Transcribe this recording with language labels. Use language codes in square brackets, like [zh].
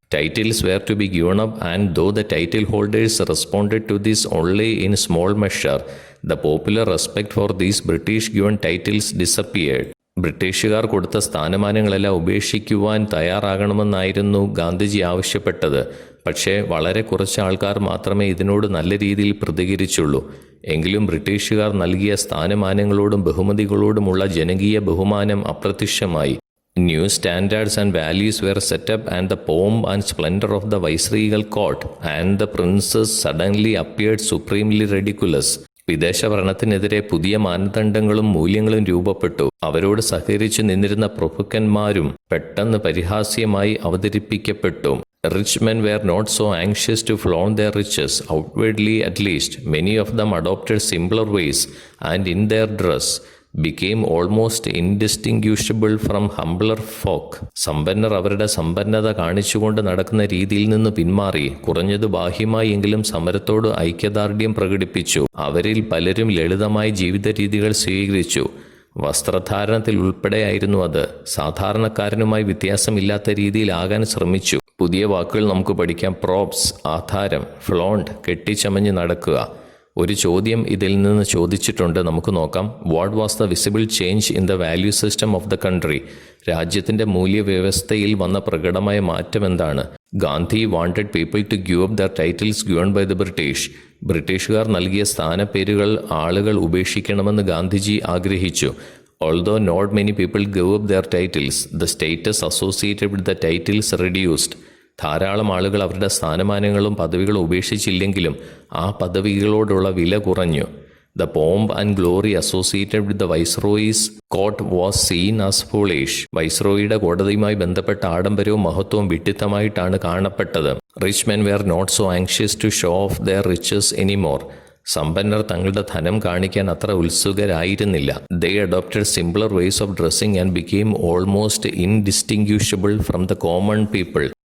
[en] Titles were to be given up, and though the title holders responded to this only in small measure, the popular respect for these British given titles disappeared. [ml] ബ്രിട്ടീഷുകാർ കൊടുത്ത സ്ഥാനമാനങ്ങളെല്ലാം ഉപേക്ഷിക്കുവാൻ തയ്യാറാകണമെന്നായിരുന്നു ഗാന്ധിജി ആവശ്യപ്പെട്ടത്. പക്ഷേ വളരെ കുറച്ച് ആൾക്കാർ മാത്രമേ ഇതിനോട് നല്ല രീതിയിൽ പ്രതികരിച്ചുള്ളൂ. എങ്കിലും ബ്രിട്ടീഷുകാർ നൽകിയ സ്ഥാനമാനങ്ങളോടും ബഹുമതികളോടുമുള്ള ജനകീയ ബഹുമാനം അപ്രത്യക്ഷമായി. [en] New standards and values were set up, and the pomp and splendor of the viceregal court and the princes suddenly appeared supremely ridiculous. [ml] വിദേശ ഭരണത്തിനെതിരെ പുതിയ മാനദണ്ഡങ്ങളും മൂല്യങ്ങളും രൂപപ്പെട്ടു. അവരോട് സഹകരിച്ചു നിന്നിരുന്ന പ്രഭുക്കന്മാരും പെട്ടെന്ന് പരിഹാസ്യമായി അവതരിപ്പിക്കപ്പെട്ടു. [en] Rich men were not so anxious to flaunt their riches, outwardly at least. Many of them adopted simpler ways, and in their dress became almost indistinguishable from humbler folk. [ml] സമ്പന്നർ അവരുടെ സമ്പന്നത കാണിച്ചുകൊണ്ട് നടക്കുന്ന രീതിയിൽ നിന്ന് പിന്മാറി, കുറഞ്ഞത് ബാഹ്യമായി എങ്കിലും സമരത്തോട് ഐക്യദാർഢ്യം പ്രകടിപ്പിച്ചു. അവരിൽ പലരും ലളിതമായ ജീവിത രീതികൾ സ്വീകരിച്ചു. വസ്ത്രധാരണത്തിൽ ഉൾപ്പെടെയായിരുന്നു അത്. സാധാരണക്കാരനുമായി വ്യത്യാസമില്ലാത്ത രീതിയിലാകാൻ ശ്രമിച്ചു. പുതിയ വാക്കുകൾ നമുക്ക് പഠിക്കാം. പ്രോപ്സ്, ആധാരം, ഫ്ലോണ്ട്, കെട്ടിച്ചമഞ്ഞ് നടക്കുക. ഒരു ചോദ്യം ഇതിൽ നിന്ന് ചോദിച്ചിട്ടുണ്ട്. നമുക്ക് നോക്കാം. [en] What was the visible change in the value system of the country? [ml] രാജ്യത്തിൻ്റെ മൂല്യവ്യവസ്ഥയിൽ വന്ന പ്രകടമായ മാറ്റം എന്താണ്? [en] Gandhi wanted people to give up their titles given by the British. [ml] ബ്രിട്ടീഷുകാർ നൽകിയ സ്ഥാനപ്പേരുകൾ ആളുകൾ ഉപേക്ഷിക്കണമെന്ന് ഗാന്ധിജി ആഗ്രഹിച്ചു. [en] Although not many people gave up their titles, the status associated with the titles reduced. [ml] ധാരാളം ആളുകൾ അവരുടെ സ്ഥാനമാനങ്ങളും പദവികളും ഉപേക്ഷിച്ചില്ലെങ്കിലും ആ പദവികളോടുള്ള വില കുറഞ്ഞു. [en] The pomp and glory associated with the Viceroy's court was seen as foolish. [ml] വൈസ്രോയിയുടെ കോടതിയുമായി ബന്ധപ്പെട്ട ആഡംബരവും മഹത്വവും വിഡ്ഢിത്തമായിട്ടാണ് കാണപ്പെട്ടത്. [en] Rich men were not so anxious to show off their riches anymore. [ml] സമ്പന്നർ തങ്ങളുടെ ധനം കാണിക്കാൻ അത്ര ഉത്സുകരായിരുന്നില്ല. [en] They adopted simpler ways of dressing and became almost indistinguishable from the common people.